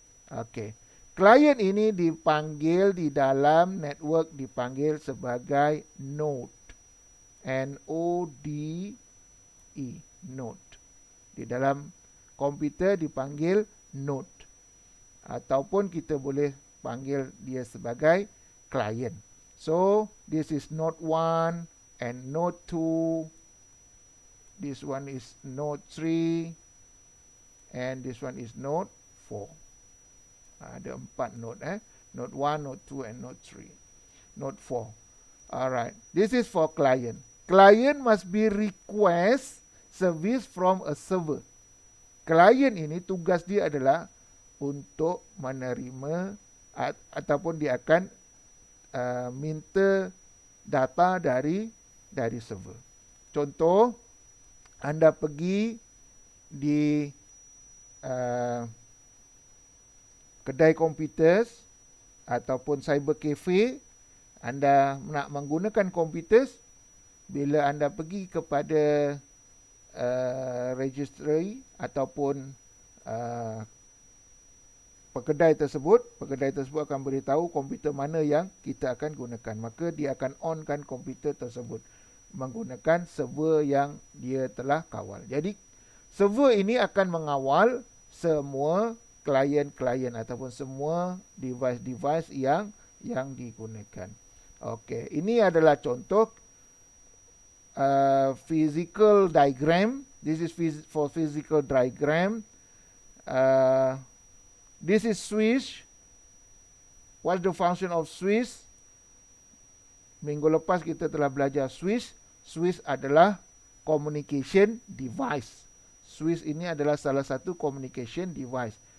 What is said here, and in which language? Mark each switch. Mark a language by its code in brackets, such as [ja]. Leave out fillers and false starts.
[ms] Okey. Klien ini dipanggil di dalam network dipanggil sebagai node. N-O-D-E, node. Di dalam komputer dipanggil node. Ataupun kita boleh panggil dia sebagai klien. [en] So, this is node 1 and node 2. This one is node 3 and this one is node 4. [ms] Ada 4 node [en] Node 1, node 2 and node 3. Node 4. Alright. This is for client. Client must be request service from a server. [ms] Client ini tugas dia adalah untuk menerima ataupun dia akan minta data dari server. Contoh, anda pergi di kedai komputer ataupun cyber cafe, anda nak menggunakan komputer, bila anda pergi kepada registry ataupun kedai tersebut akan beritahu komputer mana yang kita akan gunakan. Maka dia akan onkan komputer tersebut menggunakan server yang dia telah kawal. Jadi server ini akan mengawal semua klien-klien ataupun semua device-device yang digunakan. Okey, ini adalah contoh physical diagram. [en] This is for physical diagram. This is switch. What's the function of switch? [ms] Minggu lepas kita telah belajar switch. Switch adalah communication device. Switch ini adalah salah satu communication device.